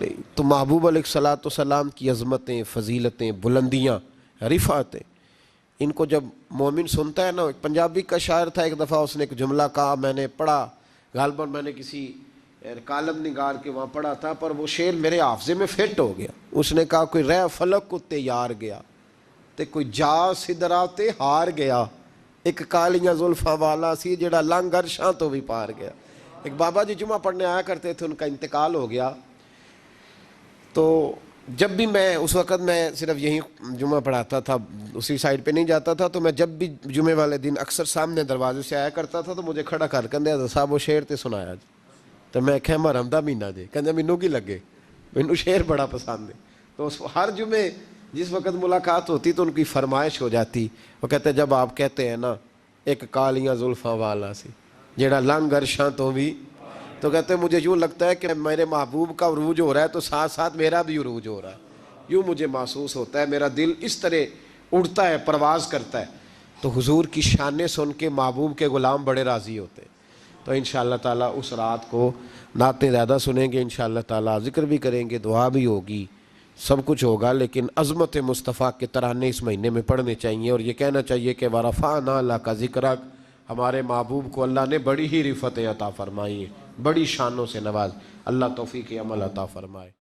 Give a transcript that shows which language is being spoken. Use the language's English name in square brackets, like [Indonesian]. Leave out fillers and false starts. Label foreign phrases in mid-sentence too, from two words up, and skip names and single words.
[Urdu] تو محبوب علیہ الصلوۃ والسلام کی عظمتیں، فضیلتیں، بلندیاں، رفعتیں، ان کو جب مومن سنتا ہے نا، ایک پنجابی کا شاعر تھا، ایک دفعہ اس نے ایک جملہ کہا، میں نے پڑھا، غالباً میں نے کسی کالم نگار کے وہاں پڑھا تھا، پر وہ شعر میرے حافظے میں فٹ ہو گیا۔ اس نے کہا [Punjabi] کوئی رہ فلک کتے یار گیا تے کوئی جا سدرا تے ہار گیا، ایک کالیاں زلفاں والا سی جڑا لنگ عرشاں تو بھی پار گیا۔ [Urdu] ایک بابا جی جمعہ پڑھنے آیا کرتے تھے، ان کا انتقال ہو گیا، تو جب بھی میں اس وقت میں صرف یہیں جمعہ پڑھاتا تھا، اسی سائڈ پہ نہیں جاتا تھا، تو میں جب بھی جمعے والے دن اکثر سامنے دروازے سے آیا کرتا تھا، تو مجھے کھڑا کر کندے حضرت صاحب وہ شعر تے سنایا جی، تو میں کہا [Punjabi] محرم دا مہینہ جی، کہندے مینوں کی لگے، مینوں شعر بڑا پسند ہے۔ [Urdu] تو ہر جمعے جس وقت ملاقات ہوتی تو ان کی فرمائش ہو جاتی، وہ کہتے جب آپ کہتے ہیں نا [Punjabi] ایک کالیاں زلفاں والا سی جیڑا لنگ عرشاں تو بھی، [Urdu] تو کہتے ہیں مجھے یوں لگتا ہے کہ میرے محبوب کا عروج ہو رہا ہے تو ساتھ ساتھ میرا بھی عروج ہو رہا ہے، یوں مجھے محسوس ہوتا ہے، میرا دل اس طرح اڑتا ہے، پرواز کرتا ہے۔ تو حضور کی شانیں سن کے محبوب کے غلام بڑے راضی ہوتے ہیں۔ تو [Arabic] انشاءاللہ تعالیٰ [Urdu] اس رات کو نعتیں زیادہ سنیں گے، [Arabic] انشاءاللہ تعالیٰ [Urdu] ذکر بھی کریں گے، دعا بھی ہوگی، سب کچھ ہوگا، لیکن عظمت مصطفیٰ کے ترانے اس مہینے میں پڑھنے چاہیے، اور یہ کہنا چاہیے کہ [Arabic] وَرَفَعْنَا لَكَ ذِكْرَكَ، [Urdu] ہمارے محبوب کو اللہ نے بڑی ہی رفعتیں عطا فرمائی ہیں، بڑی شانوں سے نواز۔ اللہ توفیق عمل عطا فرمائے۔